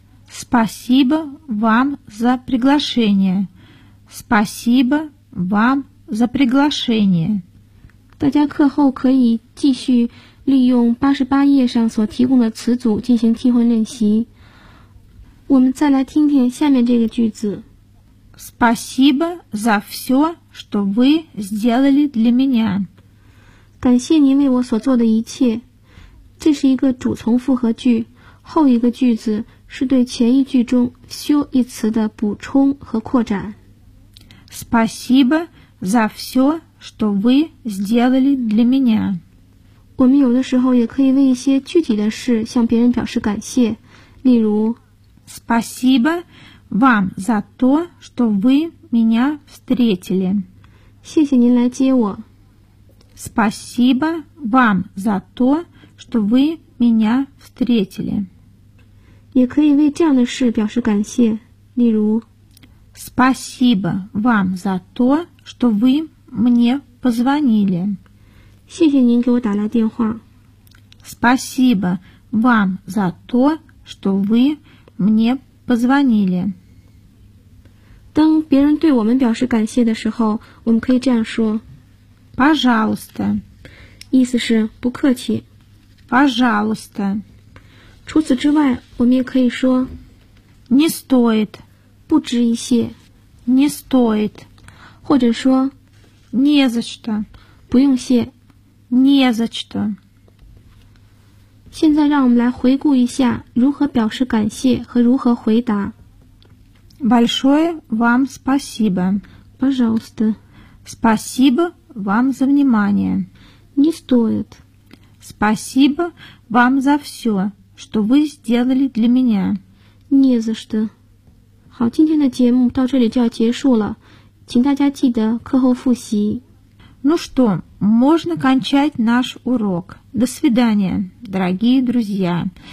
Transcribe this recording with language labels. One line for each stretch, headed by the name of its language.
Russian: Спасибо вам за приглашение. Спасибо вам за приглашение.
Chinese: 大家课后可以继续利用88页上所提供的词组进行替换练习。我们再来听听下面这个句子。
Russian: Спасибо за все, что вы сделали для меня.
Chinese: 感谢您为我所做的一切。这是一个主从复合句，后一个句子是对前一句中 все 一词的补充和扩展。
Russian: Спасибо за все, что вы сделали для меня.
Chinese: 我们有的时候也可以为一些具体的事向别人表示感谢，例如
Russian: Спасибо вам за то, что вы меня встретили.
Chinese: 谢谢您来接我。
Russian: Спасибо вам за то,что вы меня встретили.
Chinese: 也可以为这样的事表示感谢，例如
Russian: Спасибо вам за то, что вы мне позвонили.
Chinese: 谢谢您给我打来电话。
Russian: Спасибо вам за то, что вы мне позвонили.
Chinese: 当别人对我们表示感谢的时候，我们可以这样说
Russian: Пожалуйста.
Chinese: 意思是不客气。
Russian: Пожалуйста.
Chinese: 除此之外，我们也可以说
Russian: Не стоит.
Chinese: 不值一些。
Russian: Не стоит.
Chinese: 或者说
Russian: Не за что.
Chinese: 不用谢。
Russian: Не за что.
Chinese: 现在让我们来回顾一下如何表示感谢和如何回答。
Russian: Большое вам спасибо. Пожалуйста. Спасибо вам за внимание. Не стоит. Спасибо вам за все, что вы сделали для меня. не за что.
Chinese: 好，今天的节目到这里就要结束了，请大家记得课后复习。
Russian: Ну что, можно кончать наш урок. До свидания, дорогие друзья.